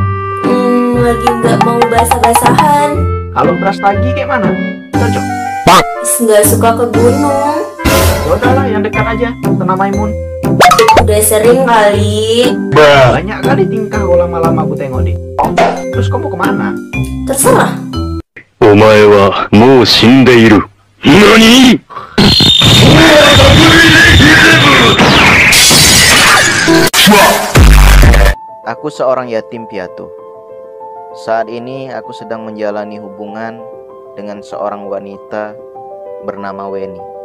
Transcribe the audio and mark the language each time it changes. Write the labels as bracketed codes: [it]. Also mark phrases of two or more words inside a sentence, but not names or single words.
[id] Lagi nggak mau basah-basahan. Kalau Brastagi kayak mana? Cocok. Nggak suka ke gunung. Yaudah lah, yang dekat aja. Tanah Maimun. Udah sering kali. Banyak kali tingkah kau lama-lama aku tengok di. Terus kamu kemana? Terserah. [ja] お前はもう死んでいる。何？ [id] Aku seorang yatim piatu. Saat ini aku sedang menjalani hubungan dengan seorang wanita bernama Weni.